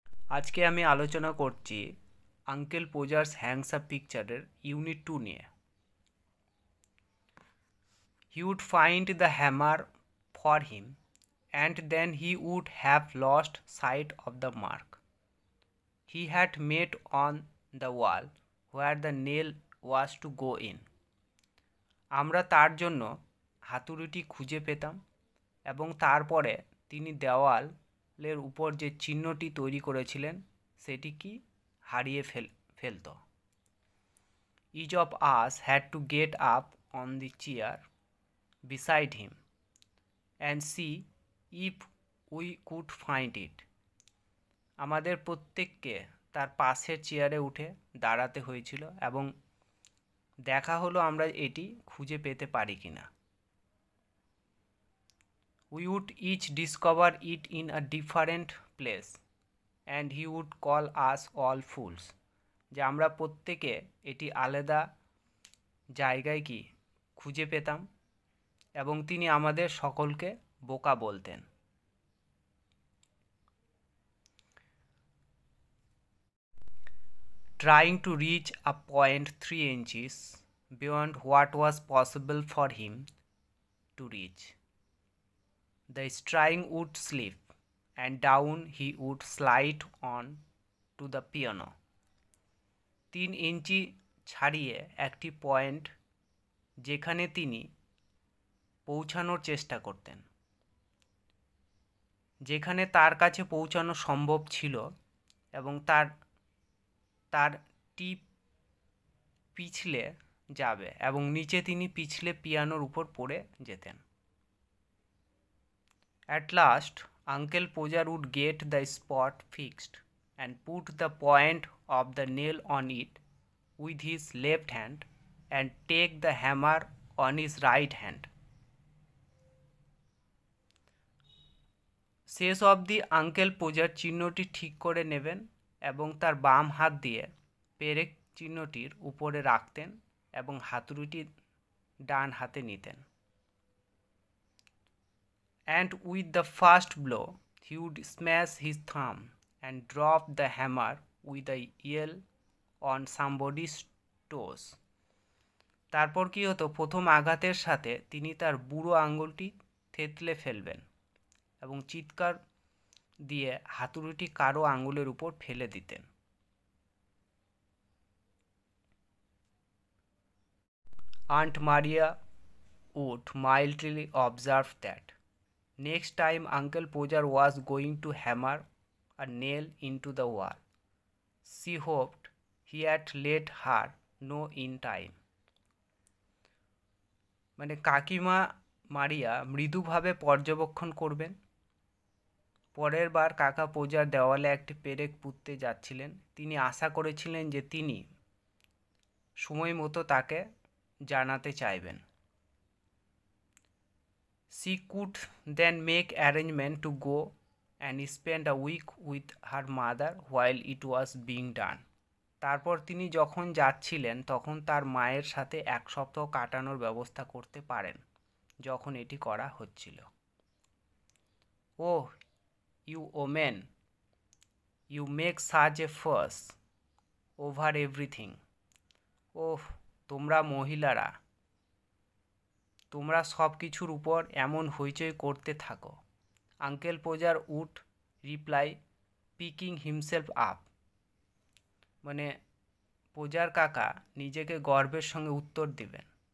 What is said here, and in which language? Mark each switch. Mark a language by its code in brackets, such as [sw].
[bn] আজকে আমি আলোচনা করছি আঙ্কেল পোজার্স হ্যাংস আপ পিকচারের ইউনিট 2 নিয়ে। [en] He would find the hammer for him and then he would have lost sight of the mark he had made on the wall where the nail was to go in. [bn] আমরা তার জন্য হাতুড়িটি খুঁজে পেতাম এবং তারপরে তিনি দেওয়ালের উপর যে চিহ্নটি তৈরি করেছিলেন সেটি কি হারিয়ে ফেলত। [en] Each of us had to get up on the chair beside him and see if we could find it. [bn] আমাদের প্রত্যেককে তার পাশের চেয়ারে উঠে দাঁড়াতে হয়েছিল এবং দেখা হলো আমরা এটি খুঁজে পেতে পারি কিনা। [en] We would each discover it in a different place and he would call us all fools. [bn] যে আমরা প্রত্যেকে এটি আলাদা জায়গায় কি খুঁজে পেতাম এবং তিনি আমাদের সকলকে বোকা বলতেন। [en] Trying to reach a point 3 inches beyond what was possible for him to reach, the string would slip and down he would slide on to the piano. [bn] 3 ইঞ্চি ছাড়িয়ে একটি পয়েন্ট যেখানে তিনি পৌঁছানোর চেষ্টা করতেন, যেখানে তার কাছে পৌঁছানো সম্ভব ছিল এবং তার টিপ পিছলে যাবে এবং নিচে তিনি পিছলে পিয়ানোর উপর পড়ে যেতেন। [en] At last, Uncle Pojar would get the spot fixed and put the point of the nail on it with his left hand and take the hammer on his right hand. [bn] শেষ অবধি আঙ্কেল পোজার চিহ্নটি ঠিক করে নেবেন এবং তার বাম হাত দিয়ে পেরেক চিহ্নটির উপরে রাখতেন এবং হাতুড়িটি ডান হাতে নিতেন। [en] And with the first blow, he would smash his thumb and drop the hammer with a yell on somebody's toes. [bn] তারপর কি হতো, প্রথম আঘাতের সাথে তিনি তার বুড়ো আঙ্গুলটি থেতলে ফেলবেন এবং চিৎকার দিয়ে হাতুড়িটি কারো আঙ্গুলের উপর ফেলে দিতেন। [en] Aunt Maria would mildly observe that next time Uncle Pojar was going to hammer a nail into the wall, she hoped he had let her know in time. [bn] মানে কাকিমা মারিয়া মৃদুভাবে পর্যবেক্ষণ করবেন। পরের বার কাকা পোজার দেওয়ালে একটি পেরেক পুঁততে যাচ্ছিলেন, তিনি আশা করেছিলেন যে তিনি সময় মতো তাকে জানাতে চাইবেন। [en] She could then make arrangement to go and spend a week with her mother while it was being done. [bn] তারপর তিনি যখন যাচ্ছিলেন তখন তার মায়ের সাথে এক সপ্তাহ কাটানোর ব্যবস্থা করতে পারেন যখন এটি করা হচ্ছিল। [en] Oh, you women, you make such a fuss over everything. [bn] ওহ, তোমরা মহিলারা, তোমরা সব কিছুর উপর এমন হইচই করতে থাকো। [en] Uncle Podger would reply picking himself up, [bn] মানে পোজার কাকা নিজেকে গর্বের সঙ্গে উত্তর দিবেন।